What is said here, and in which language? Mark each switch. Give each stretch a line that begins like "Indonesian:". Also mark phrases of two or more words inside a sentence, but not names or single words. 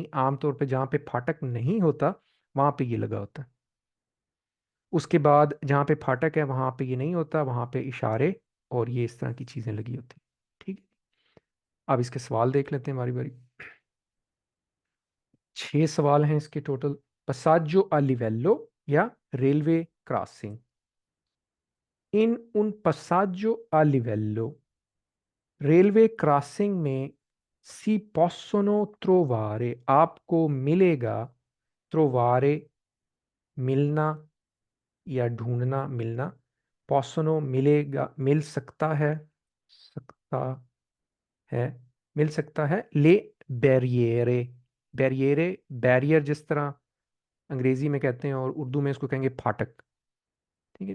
Urdu: عام طور پہ جہاں پہ پھاٹک نہیں ہوتا وہاں پہ یہ لگا ہوتا ہے. اس کے بعد جہاں پہ پھاٹک ہے وہاں پہ یہ نہیں ہوتا، وہاں پہ اشارے اور یہ اس طرح کی چیزیں لگی ہوتی، ٹھیک ہے. اب اس کے سوال دیکھ لیتے ہیں باری باری. 6 سوال ہیں اس کے ٹوٹل.
Italian: passaggio a livello या
English: railway crossing.
Italian: in un passaggio a livello,
English: railway crossing
Italian: में si possono trovare,
Urdu: آپ کو ملے گا، trovare ملنا یا ڈھونڈنا، ملنا، possono ملے گا، مل سکتا ہے، سکتا ہے، مل سکتا ہے,
Italian: le barriere, barriere
Urdu: بیریئر جس طرح انگریزی میں کہتے ہیں اور اردو میں اس کو کہیں گے پھاٹک، ٹھیک ہے.